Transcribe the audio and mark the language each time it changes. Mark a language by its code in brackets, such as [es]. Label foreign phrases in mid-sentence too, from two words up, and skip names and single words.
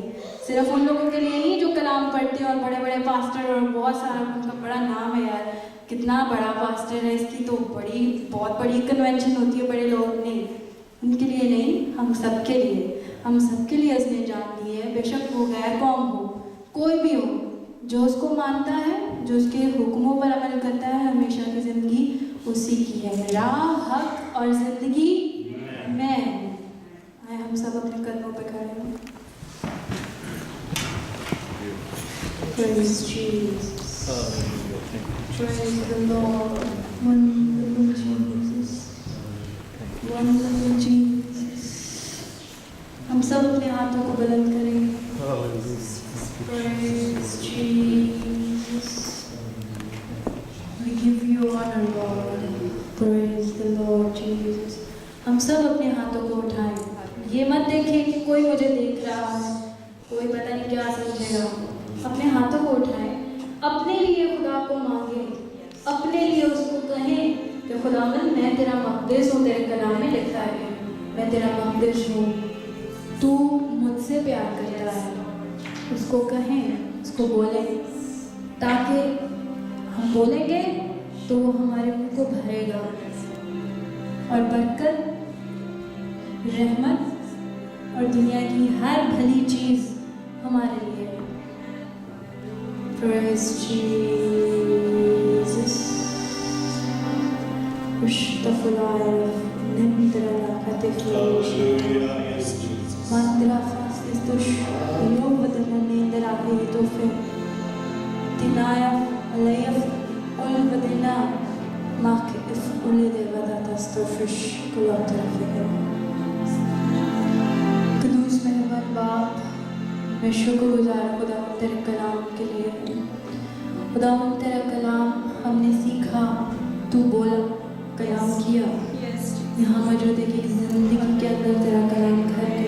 [ur] صرف ان لوگوں کے لیے نہیں جو کلام پڑھتے ہیں اور بڑے بڑے پاسٹر، اور بہت سارا ان کا بڑا نام ہے یار، کتنا بڑا پاسٹر ہے، اس کی تو بہت بڑی کنونشن ہوتی ہے، بڑے لوگ نہیں، ان کے لیے نہیں، ہم سب کے لیے اس نے جان دی ہے۔ بے شک وہ غیر قوم ہو، کوئی بھی ہو، جو اس کو مانتا ہے، جو اس کے حکموں پر عمل کرتا ہے، ہمیشہ کی زندگی اسی کی ہے۔ راہ، حق اور زندگی میں ہوں۔ آئے ہم سب اپنے قدموں پہ کھڑے ہوں۔ [en] Praise Jesus. Praise the Lord. Wonderful Jesus. Wonderful Jesus. [ur] ہم سب اپنے ہاتھوں کو بلند کریں۔ [en] Praise Jesus. We give you honor, Lord. Praise the Lord Jesus. [ur] ہم سب اپنے ہاتھوں کو اٹھائیں۔ یہ مت دیکھیں کہ کوئی مجھے دیکھ رہا ہے، کوئی پتہ نہیں کیا سمجھے گا۔ اپنے ہاتھوں کو اٹھائیں، اپنے لیے خدا کو مانگیں، اپنے لیے اس کو کہیں کہ خداوند میں تیرا مقدس ہوں، تیرے کلام میں لکھا ہے میں تیرا مقدس ہوں، تو مجھ سے پیار کرتا ہے۔ اس کو کہیں، اس کو بولیں، تاکہ ہم بولیں گے تو وہ ہمارے منہ کو بھرے گا، اور برکت، رحمت اور دنیا کی ہر بھلی چیز ہمارے لیے ہے۔ [en] Praise Jesus. Ustafulaya nimdra katiflishi. Mandra fastistush yovadana nindra hitofe. Tinaya alayaf ulvadina makif ulide vadatastofish kulatrafihe. [ur] قدوس مہربان باپ، میں شکر گزار خدا تیرے کلام کے لیے۔ خدا تیرا کلام ہم نے سیکھا، تو بولا، کلام کیا، یہاں موجود ہے کہ زندگی کے اندر تیرا کلام گھر گیا۔